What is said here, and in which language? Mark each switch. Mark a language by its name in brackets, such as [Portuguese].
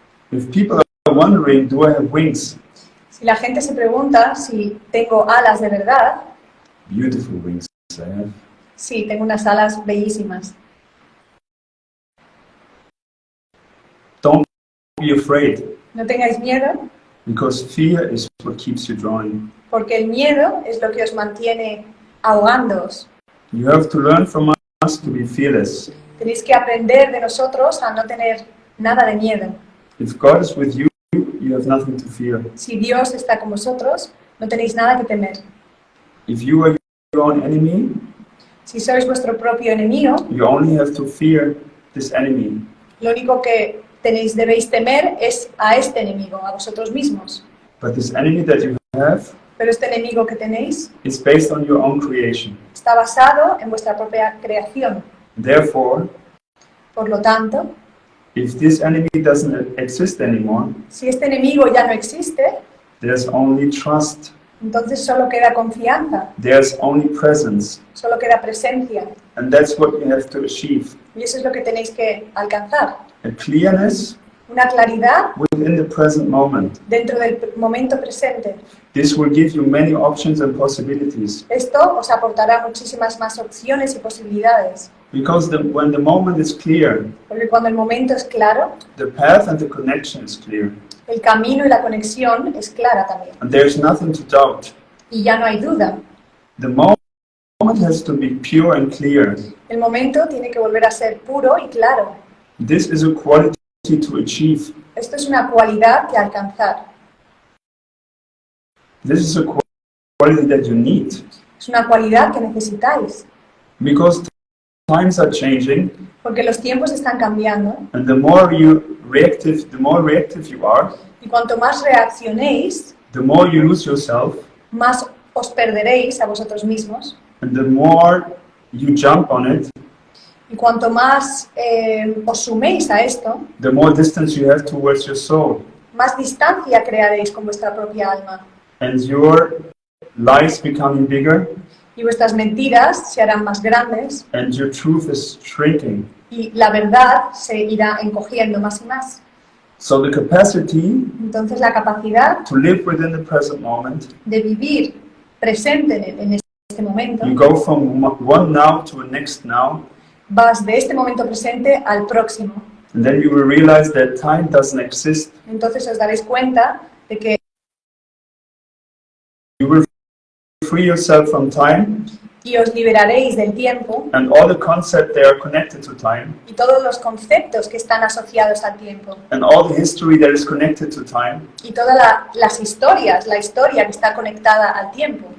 [English] If people are wondering, do I have wings? [Spanish] Si la gente se pregunta si tengo alas de verdad, [English] Beautiful wings I have. [Spanish] Sí, tengo unas alas bellísimas. [English] Don't be afraid, [Spanish] No tengáis miedo, [English] because fear is what keeps you drawing. [Spanish] porque el miedo es lo que os mantiene ahogándoos. [English] You have to learn from us to be fearless. [Spanish] Tenéis que aprender de nosotros a no tener nada de miedo. [English] If God is with you, you have nothing to fear. [Spanish] Si Dios está con vosotros, no tenéis nada que temer. [English] If you are your own enemy, [Spanish] Si sois vuestro propio enemigo, [English] you only have to fear this enemy. [Spanish] lo único que debéis temer es a este enemigo, a vosotros mismos. [English] But this enemy that you have [Spanish] Pero este enemigo que tenéis [English] is based on your own creation. [Spanish] está basado en vuestra propia creación. [English] Therefore, [Spanish] Por lo tanto, [English] if this enemy doesn't exist anymore, [Spanish] si este enemigo ya no existe, [English] there's only trust, [Spanish] entonces solo queda confianza, [English] there's only presence, [Spanish] solo queda presencia. [English] and that's what you have to achieve. [Spanish] Y eso es lo que tenéis que alcanzar. [English] A clearness [Spanish] Una claridad [English] within the present moment. [Spanish] dentro del momento presente. [English] This will give you many options and possibilities. [Spanish] Esto os aportará muchísimas más opciones y posibilidades. [English] Because when the moment is clear, [Spanish] Porque cuando el momento es claro, [English] the path and the connection is clear, [Spanish] el camino y la conexión es clara también. [English] and there's nothing to doubt. [Spanish] Y ya no hay duda. [English] The moment has to be pure and clear. [Spanish] El momento tiene que volver a ser puro y claro. [English] This is a quality to achieve. [Spanish] Esto es una cualidad que alcanzar. [English] This is a quality that you need. [Spanish] Es una cualidad que necesitáis. [English] Because times are changing, [Spanish] Porque los tiempos están cambiando. [English] and the more reactive you are, [Spanish] Y cuanto más reaccionéis, [English] the more you lose yourself, [Spanish] más os perderéis a vosotros mismos. [English] and the more you jump on it, [Spanish] Y cuanto más os suméis a esto, [English] the more distance you have towards your soul, [Spanish] más distancia crearéis con vuestra propia alma. [English] and your lies becoming bigger, [Spanish] Y vuestras mentiras se harán más grandes [English] and your truth is shrinking. [Spanish] y la verdad se irá encogiendo más y más. [English] So the capacity [Spanish] Entonces la capacidad [English] to live within the present moment, [Spanish] de vivir presente en este momento, [English] you go from one now to a next now, [Spanish] vas de este momento presente al próximo. [English] and then you will realize that time doesn't exist. [Spanish] Entonces os daréis cuenta de que [English] You will free yourself from time [Spanish] y os liberaréis del tiempo [English] and all the concepts that are connected to time [Spanish] y todos los conceptos que están asociados al tiempo [English] and all the history that is connected to time. [Spanish] y todas las historias, la historia que está conectada al tiempo.